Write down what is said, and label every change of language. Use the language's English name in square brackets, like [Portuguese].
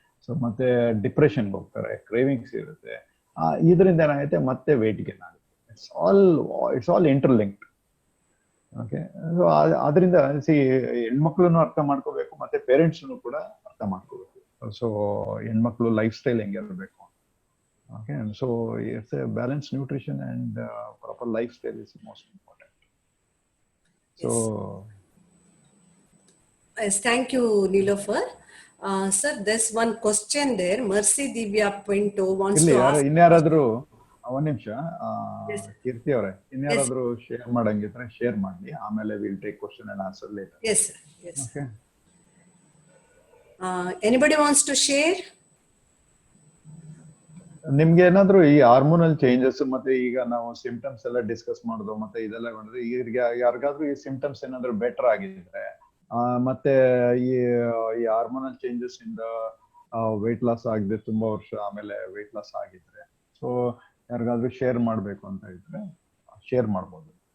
[Kannada] So ಮತ್ತೆ ಡಿಪ್ರೆಷನ್ಗೆ ಹೋಗ್ತಾರೆ, cravings ಇರುತ್ತೆ. ಇದರಿಂದ ಏನಾಗುತ್ತೆ, ಮತ್ತೆ ವೇಟ್ ಗೇನ್ ಆಗುತ್ತೆ. [English] It's all interlinked. [Kannada] Okay, so ಅದರಿಂದ ಹೆಣ್ಮಕ್ಳನ್ನು ಅರ್ಥ ಮಾಡ್ಕೋಬೇಕು, ಮತ್ತೆ ಪೇರೆಂಟ್ಸ್ನು ಕೂಡ ಅರ್ಥ ಮಾಡ್ಕೋಬೇಕು. ಸೊ ಹೆಣ್ಮಕ್ಳು life style ಹೆಂಗಿರಬೇಕು. [English] Okay, and so it's a balanced nutrition and proper lifestyle is most important. So, yes, thank you, Nilufar. Sir, there's one question there. Mercy Divya Pinto wants to ask. [Kannada] ಇನ್ಯಾರಾದ್ರೂ ಒಂದ್ ನಿಮಿಷ, ಕೀರ್ತಿ ಅವರೇ, ಇನ್ಯಾರಾದ್ರೂ share ಮಾಡಂಗಿದ್ರೆ share ಮಾಡಿ, ಆಮೇಲೆ [English] Will take question and answer later. Yes, sir. Yes. Okay. Anybody wants to share? [Kannada] ನಿಮ್ಗೆ ಏನಾದ್ರು ಈ hormonal changes ಮತ್ತೆ ಈಗ ನಾವು ಸಿಂಪ್ಟಮ್ಸ್ ಎಲ್ಲ ಡಿಸ್ಕಸ್ ಮಾಡೋದು ಮತ್ತೆ ಇದೆಲ್ಲ ಮಾಡಿದ್ರೆ, ಈಗ ಯಾರಿಗಾದ್ರೂ ಈ ಸಿಂಪ್ಟಮ್ಸ್ ಏನಾದ್ರು ಬೆಟರ್ ಆಗಿದ್ರೆ, ಮತ್ತೆ ಈ ಹಾರ್ಮೋನಲ್ ಚೇಂಜಸ್ ಇಂದ ವೆಯ್ಟ್ ಲಾಸ್ ಆಗಿದೆ ತುಂಬಾ ವರ್ಷ ಆಮೇಲೆ ವೆಯ್ಟ್ ಲಾಸ್ ಆಗಿದ್ರೆ, ಸೊ ಯಾರಿಗಾದ್ರೂ ಶೇರ್ ಮಾಡ್ಬೇಕು ಅಂತ ಇದ್ರೆ ಶೇರ್ ಮಾಡ್ಬೋದು.